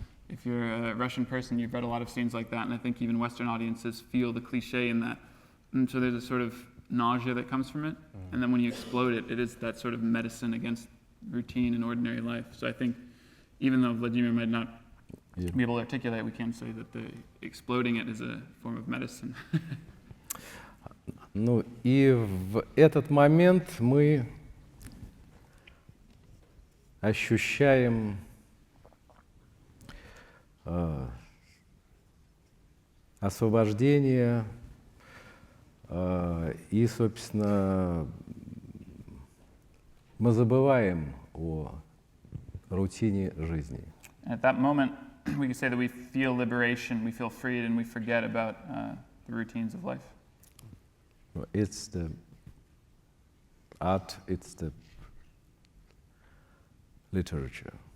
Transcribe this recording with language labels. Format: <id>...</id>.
<en>If you're a Russian person, you've read a lot of scenes like that, and I think even Western audiences feel the cliche in that. And so there's a sort of nausea that comes from it, and then when you explode it, it is that sort of medicine against routine and ordinary life. So I think even though Vladimir might not be able to articulate, we can say that the exploding it is a form of medicine.</en> <ru>Ну и в этот момент мы ощущаем освобождение и, собственно, мы забываем о рутине жизни.</ru> <en>At that moment, we can say that we feel liberation, we feel freed, and we forget about the routines of life. It's the art, it's the literature.</en>